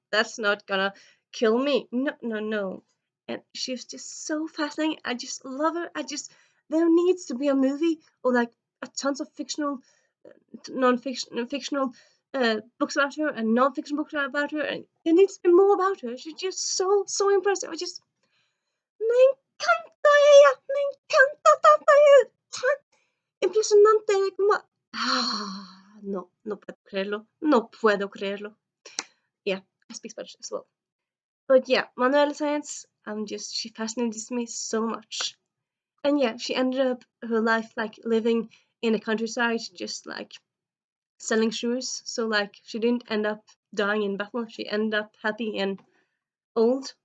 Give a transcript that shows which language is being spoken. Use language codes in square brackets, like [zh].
[en] That's not gonna kill me. No, no, no. And she's just so fascinating. I just love her. There needs to be a movie, or like a tons of fictional, non-fiction, fictional books about her and non-fiction books about her, and there needs to be more about her. She's just so impressive. I just [es] me encanta ella, me encanta tanto ella, tan impresionante, como no puedo creerlo, no puedo creerlo. [en] Yeah, I speak Spanish as well. But yeah, Manuela Science, she fascinates me so much. And yeah, she ended up her life like living in the countryside, just like selling shoes. So like she didn't end up dying in battle. She ended up happy and old.